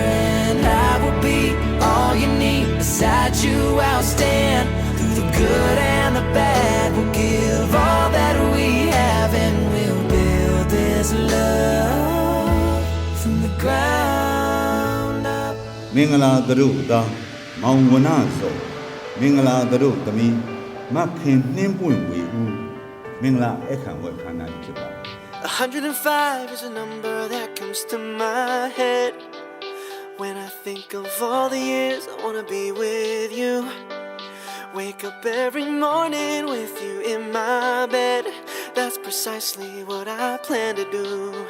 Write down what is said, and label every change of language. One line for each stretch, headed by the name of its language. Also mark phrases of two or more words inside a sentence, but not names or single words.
English: And I will be all you need. Beside you I'll stand through the good and the bad. We'll give all that we have, and we'll build this love from the ground up.
Burmese: မင်္ဂလာတို့သားမောင်ဝနစောမင်္ဂလာတို့သမီးမခင်နှင်းပွင့်ဝေဦးမင်္ဂလာအခမ်းဝတ်ခန္ဓာဖြစ်ပါ
English: 105 is a number that comes to my head when I think of all the years I wanna be with you. Wake up every morning with you in my bed. That's precisely what I plan to do.